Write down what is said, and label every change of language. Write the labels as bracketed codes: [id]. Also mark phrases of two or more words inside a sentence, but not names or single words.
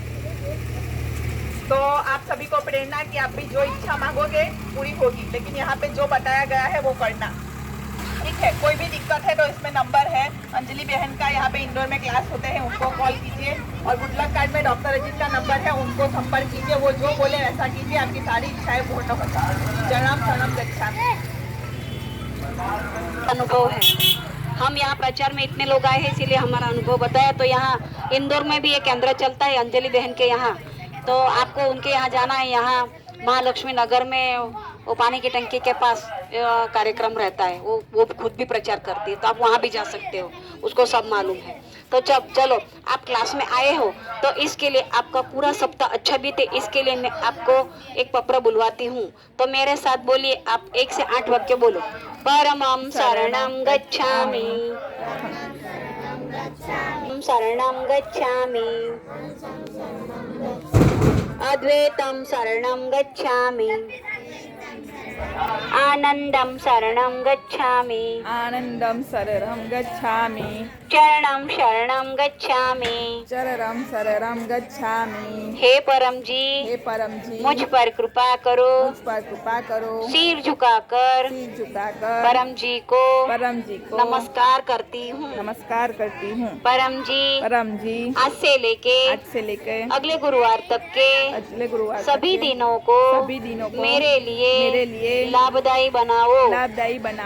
[hi] तो आप सभी को प्रेरणा कि आप भी जो इच्छा मांगोगे पूरी होगी, लेकिन यहाँ पे जो बताया गया है वो करना, ठीक है। कोई भी दिक्कत है तो इसमें नंबर है, अंजलि बहन का यहाँ पे इंडोर में क्लास होते हैं, उनको कॉल कीजिए। और [en] good luck card [hi] में डॉक्टर अजीत का नंबर है, उनको संपर्क कीजिए, वो जो बोले वैसा कीजिए, आपकी सारी इच्छाएं पूर्ण होता है। [pi] चरणम शरणम गच्छामि। [hi] अनुभव है, हम यहाँ प्रचार में इतने लोग आए हैं इसीलिए हमारा अनुभव बताया। तो यहाँ इंदौर में भी एक केंद्र चलता है अंजलि बहन के यहाँ, तो आपको उनके यहाँ जाना है। यहाँ महालक्ष्मी नगर में वो पानी की टंकी के पास कार्यक्रम रहता है, वो खुद भी प्रचार करती है, तो आप वहाँ भी जा सकते हो, उसको सब मालूम है। तो चलो आप क्लास में आए हो तो इसके लिए आपका पूरा सप्ताह अच्छा बीते, इसके लिए मैं आपको एक पत्र बुलवाती हूँ। तो मेरे साथ बोलिए, आप 1 से 8 वाक्य बोलो। [pi] परमं शरणं गच्छामि, शरणं गच्छामि, अद्वैतं शरणं गच्छामि, आनंदं शरणं गच्छामि, आनंदम शरणं गच्छामि, चरणं शरणं गच्छामि, चरणं शरणं गच्छामि। [hi] हे परम हे परम जी, मुझ पर कृपा करो, मुझ पर कृपा करो, सिर झुकाकर सिर झुकाकर परम जी को नमस्कार करती हूँ। नमस्कार करती हूँ। परम जी आज से लेके अगले गुरुवार तक के सभी दिनों को मेरे लिए लाभदायी बनाओ।